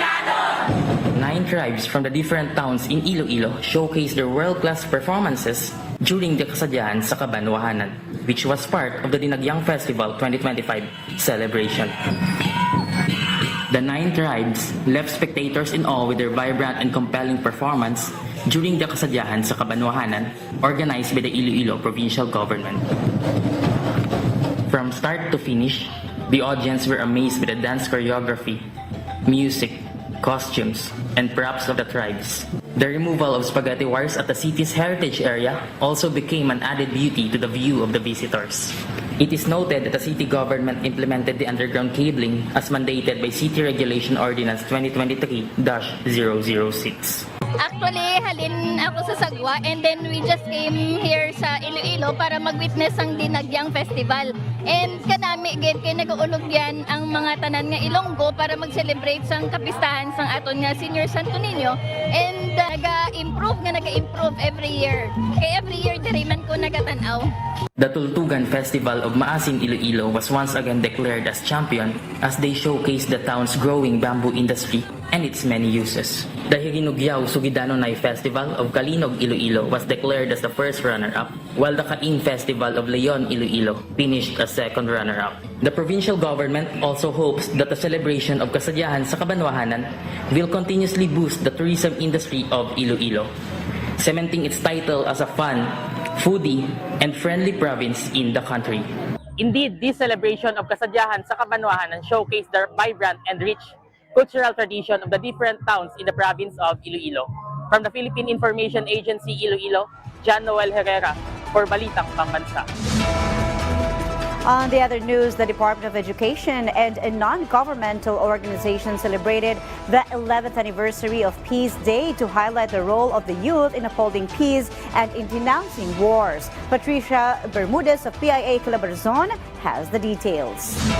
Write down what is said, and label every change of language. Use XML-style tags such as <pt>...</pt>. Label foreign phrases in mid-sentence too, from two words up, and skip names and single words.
<en>9 tribes from the different towns in Iloilo showcased their world-class performances during the kasadyahan sa Kabanwahanan, which was part of the Dinagyang Festival 2025 celebration. The 9 tribes left spectators in awe with their vibrant and compelling performance during the kasadyahan sa Kabanwahanan, organized by the Iloilo Provincial Government. From start to finish, the audience were amazed with the dance choreography, music, costumes, and props of the tribes. The removal of spaghetti wires at the city's heritage area also became an added beauty to the view of the visitors. It is noted that the city government implemented the underground cabling as mandated by City Regulation Ordinance 2023-006.</en> <hil>Actually, halin ako sa Sagwa</hil> <en>and then we just came here</en> <hil>sa Iloilo para mag-witness ang Dinagyang Festival. And kanami gid kay nag-uulog yan ang mga tanan nga Ilonggo para mag-celebrate sang kapistahan sang aton nga Senior Santo Niño. And naga-improve</hil> <en>every year.</en> <hil>Kay</hil> <en>every year</en> <hil>diri man ko nagatanaw.</hil> <en>The Tultugan Festival of Maasin Iloilo was once again declared as champion as they showcased the town's growing bamboo industry and its many uses. The Hirinugyaw Sugidanonay Festival of Kalinog Iloilo was declared as the first runner-up, while the Kaing Festival of Leon Iloilo finished as second runner-up. The provincial government also hopes that the celebration of Kasadyahan sa Kabanwahanan will continuously boost the tourism industry of Iloilo, cementing its title as a fun, foodie, and friendly province in the country. Indeed, this celebration of Kasadyahan sa Kabanwahanan showcased the vibrant and rich cultural tradition of the different towns in the province of Iloilo. From the Philippine Information Agency Iloilo, John Noel Herrera for Balitang Pambansa. On the other news, the Department of Education and a non-governmental organization celebrated the 11th anniversary of Peace Day to highlight the role of the youth in upholding peace and in denouncing wars. Patricia Bermudez of PIA Calabarzon has the details.</en>